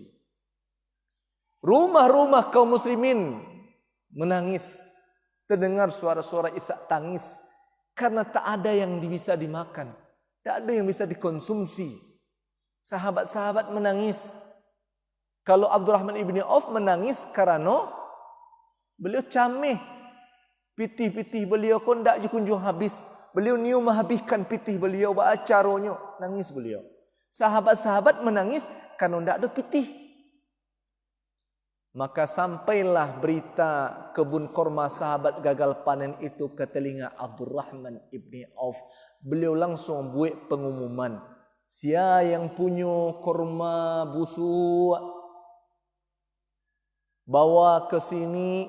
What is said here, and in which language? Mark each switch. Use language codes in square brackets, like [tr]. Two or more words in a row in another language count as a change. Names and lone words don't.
[id] Rumah-rumah kaum muslimin menangis. Terdengar suara-suara isak tangis. Karena tak ada yang bisa dimakan. Tak ada yang bisa dikonsumsi. Sahabat-sahabat menangis. Kalau Abdurrahman ibn Auf menangis karena beliau cameh. Pitih-pitih beliau pun tak kunjung habis. Beliau niu menghabiskan pitih beliau beracaronyo. Nangis beliau. Sahabat-sahabat menangis karena tak ada pitih. Maka sampailah berita kebun korma sahabat gagal panen itu ke telinga Abdurrahman ibn Auf. Beliau langsung buat pengumuman. Siapa yang punya korma busuk, bawa ke sini.